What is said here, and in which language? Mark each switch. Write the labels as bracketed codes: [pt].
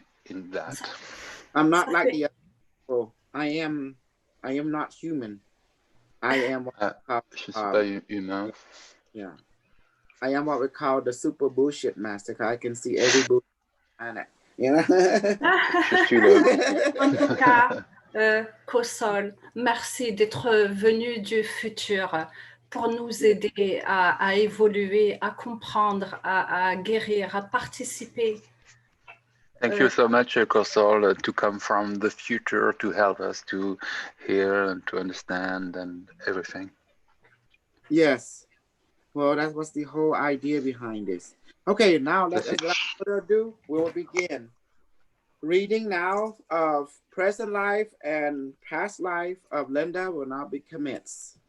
[en] in that. I'm not like the other people. I am not human. I am [fr] Je suis pas humain. [en] Yeah. I am what we call the super bullshit master. I can see every bullshit planet. You know? [fr] Je suis le. En tout cas, Kosol, merci d'être venu du futur pour nous aider à évoluer, à comprendre, à guérir, à participer. [en] Thank you so much, Kosol, to come from the future to help us to hear and to understand and everything. Yes. Well, that was the whole idea behind this. Okay, now let That's us, it. without further ado, we will begin. Reading now of present life and past life of Linda will now be commenced.